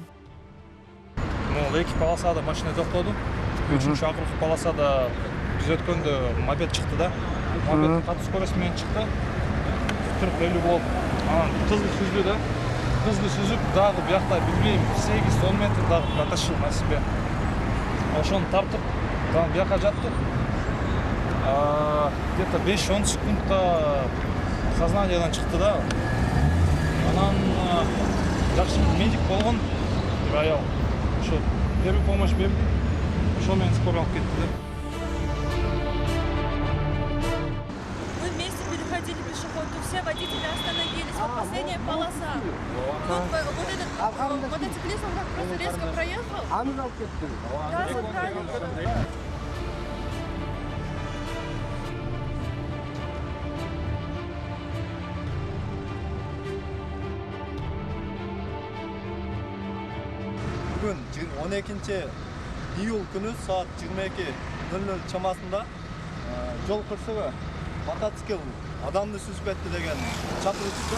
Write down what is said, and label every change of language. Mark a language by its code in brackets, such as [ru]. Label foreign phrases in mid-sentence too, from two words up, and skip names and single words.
[ky] Эки полосада машина токтоду. 3-акыркы полосада биз өткөндө мопед чыкты да. Мопед катуу скорость менен чыкты. 40-50 болуп. Анан кызды сүздү да. Кызды сүзүп, дагы биякта билбейм 8-10 метр дагы [ru] протащил на себе. [ky] Ошону тартып, дагы бияка жаттык. Где-то 5-10 секундта сознаниядан чыкты да. Анан жакшы медик болгон аял. Ошо [ru] первый помощь [ky] берди. Ошо менен скорый алып кетти да. [ru] Мы вместе переходили пешеходку, все водители остановились. Вот последняя полоса. Вот этот мотоциклист, он так просто резко проехал. Да, все правильно. [ky] Бүгін 12-июль күні саат 22:00 чамасында жол кырсыгы мотоцикл адамды сүзүп кетти деген чакыруу түшкөн.